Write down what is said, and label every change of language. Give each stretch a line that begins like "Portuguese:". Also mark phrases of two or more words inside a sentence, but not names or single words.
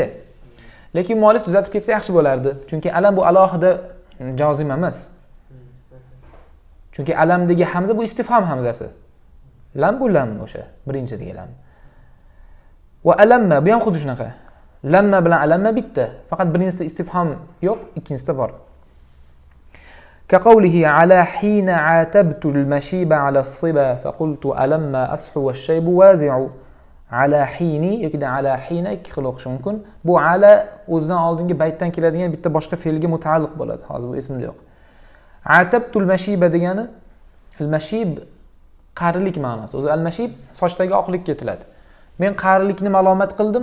Uzbek: Lekin muallif tuzatib ketsa yaxshi bo'lardi, chunki alam bu alohida jozim emas. Chunki alamdagi hamza bu istifhom hamzasi. Lam bu lam o'sha birinchidagi lam. Va alamma bu ham xuddi shunaqa. Lamma bilan alamma bitta. Faqat birinchisida istifhom yo'q, ikkinchisida bor.
Arabic: كقوله على حين عاتبت المشيب على الصبا فقلت ألما أصح والشيب وازع. على حين
Uzbek: yoki
Arabic: على حين
Uzbek: ikki xil o'qish mumkin. Bu ala o'zidan oldingi baytdan keladigan bitta boshqa fe'lga mutaalliq bo'ladi. Hozir bu esimda yo'q.
Arabic: عاتبت المشيب
Uzbek: degani al-mashib qarilik ma'nosi. O'zi al-mashib sochdagi oqlik ketiladi. Men qarilikni malomat qildim.